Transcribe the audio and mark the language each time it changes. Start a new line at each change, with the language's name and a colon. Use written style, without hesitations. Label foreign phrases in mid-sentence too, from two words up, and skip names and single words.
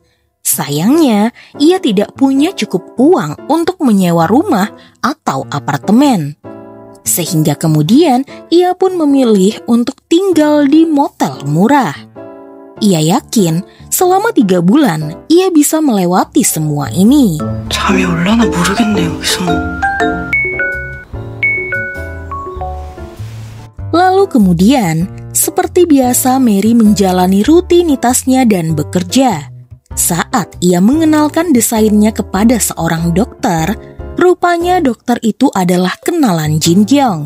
Indonesian: Sayangnya, ia tidak punya cukup uang untuk menyewa rumah atau apartemen. Sehingga kemudian ia pun memilih untuk tinggal di motel murah. Ia yakin selama 3 bulan ia bisa melewati semua ini.
Korean: 잠이 올라나 모르겠네 여기서.
Indonesian: Lalu kemudian, seperti biasa Mary menjalani rutinitasnya dan bekerja. Saat ia mengenalkan desainnya kepada seorang dokter, rupanya dokter itu adalah kenalan Jin Gyong.